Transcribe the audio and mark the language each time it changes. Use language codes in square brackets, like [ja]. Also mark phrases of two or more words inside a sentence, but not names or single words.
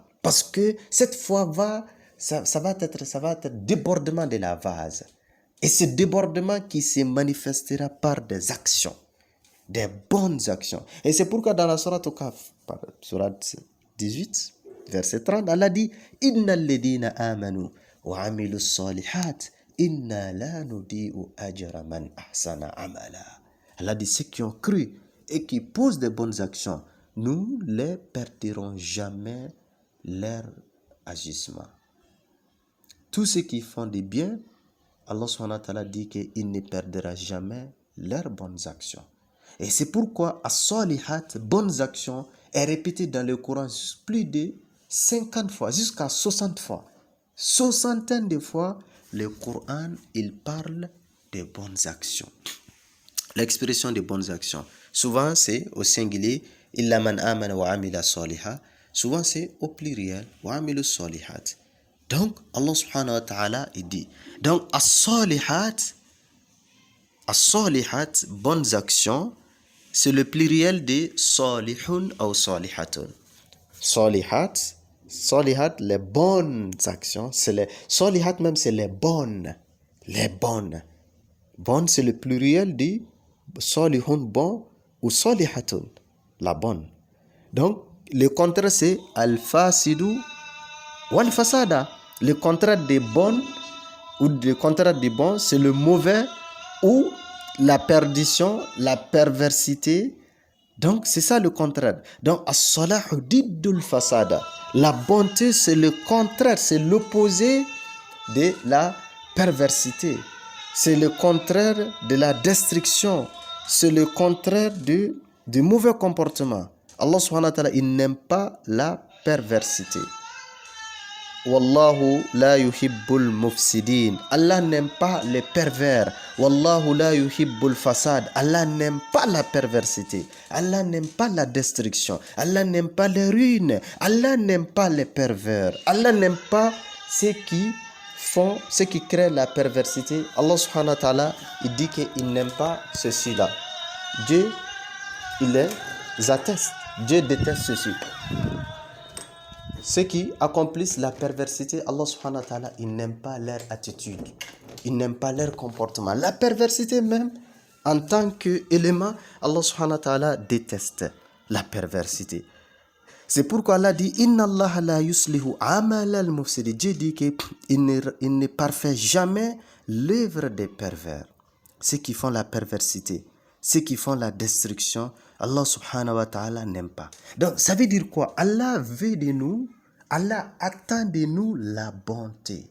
[fr] Parce que cette foi ça va être débordement de la vase. Et ce débordement qui se manifestera par des actions, des bonnes actions. Et c'est pourquoi dans la sourate Al-Kahf, sourate 18, verset 30, Allah dit « [ar] إن الذين آمنوا وعملوا الصالحات إنا لا نضيع أجر من أحسن عملا. [fr] » Allah dit « Ceux qui ont cru et qui posent de bonnes actions, nous ne les perdrons jamais leur agissement. » Tous ceux qui font des biens, Allah [ar] سبحانه وتعالى [fr] dit qu'il ne perdra jamais leurs bonnes actions. Et c'est pourquoi as-salihat, bonnes actions, est répété dans le Coran plus de 50 fois, jusqu'à 60 fois. Soixantaine de fois, le Coran, il parle de bonnes actions. L'expression de bonnes actions, souvent c'est au singulier, [ar] إلا من آمن وعمل صالحا, [fr] Souvent, c'est au pluriel. [ar] وَعَمِلُوا الصَّالِحَاتِ. [fr] Donc, Allah [ar] سبحانه وتعالى, [fr] il dit. Donc, as-salihat, bonnes actions, c'est le pluriel de salihun ou salihatun. Salihat, les bonnes actions, c'est les salihat même, c'est les bonnes. Les bonnes. Bonne, c'est le pluriel de salihun, bon, ou salihatun, la bonne. Donc, le contraire, c'est [ar] الفاسد والفساد. [fr] Le contraire des bonnes ou le contraire des bons, c'est le mauvais ou la perdition, la perversité. Donc, c'est ça le contraire. Donc, [ar] الصلاح ضد الفساد. [fr] La bonté, c'est le contraire, c'est l'opposé de la perversité. C'est le contraire de la destruction. C'est le contraire du mauvais comportement. Allah [ar] سبحانه وتعالى, [fr] il n'aime pas la perversité. [ar] والله لا يحب المفسدين. [fr] Allah n'aime pas les pervers. [ar] والله لا يحب الفساد. [fr] Allah n'aime pas la perversité. Allah n'aime pas la destruction. Allah n'aime pas les ruines. Allah n'aime pas les pervers. Allah n'aime pas ceux qui créent la perversité. Allah [ar] سبحانه وتعالى, [fr] il dit qu'il n'aime pas ceci-là. Dieu, il les atteste. Dieu déteste ceci. Ceux qui accomplissent la perversité, Allah [ar] سبحانه وتعالى, [fr] il n'aime pas leur attitude. Il n'aime pas leur comportement. La perversité même, en tant qu'élément, Allah [ar] سبحانه وتعالى [fr] déteste la perversité. C'est pourquoi Allah dit [ar] إن الله لا يصلح عمل المفسدين. [fr] Dieu dit qu'il ne parfait jamais l'œuvre des pervers. Ceux qui font la perversité, ceux qui font la destruction, Allah [ar] سبحانه وتعالى [fr] n'aime pas. Donc, ça veut dire quoi? Allah veut de nous, Allah attend de nous la bonté.